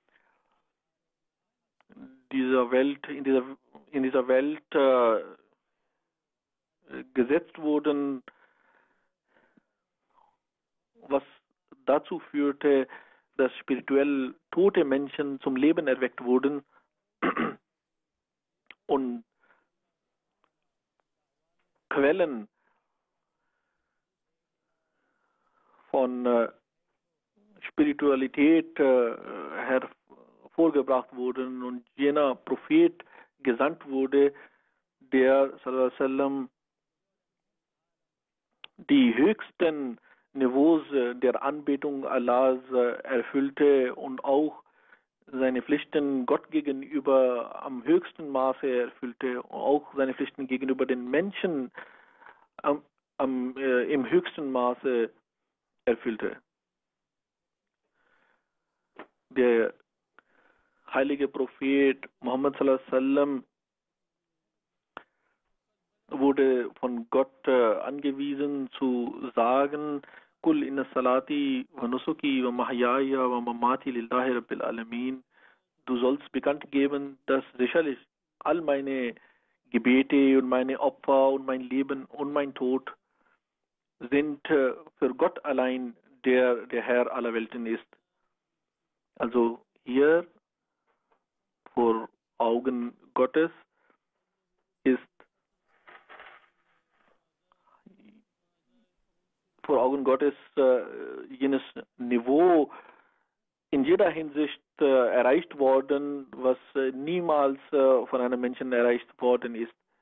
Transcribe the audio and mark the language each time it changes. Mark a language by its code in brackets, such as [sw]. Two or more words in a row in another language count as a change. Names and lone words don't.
[de] in dieser Welt gesetzt wurden, was dazu führte, dass spirituell tote Menschen zum Leben erweckt wurden und Quellen von Spiritualität hervorgebracht wurden und jener Prophet gesandt wurde, der [ar] صلى الله عليه وسلم [de] die höchsten Niveaus der Anbetung Allahs erfüllte und auch seine Pflichten Gott gegenüber am höchsten Maße erfüllte, auch seine Pflichten gegenüber den Menschen im höchsten Maße erfüllte. Der heilige Prophet Muhammad [ar] صلى الله عليه وسلم [de] wurde von Gott angewiesen zu sagen, [ar] قل إن صلاتي ونسكي ومحياي ومماتي لله رب العالمين. [de] Du sollst bekannt geben, dass sicherlich all meine Gebete und meine Opfer und mein Leben und mein Tod sind für Gott allein, der Herr aller Welten ist. Also hier vor Augen Gottes ist jenes Niveau in jeder Hinsicht erreicht worden, was niemals von einem Menschen erreicht worden ist.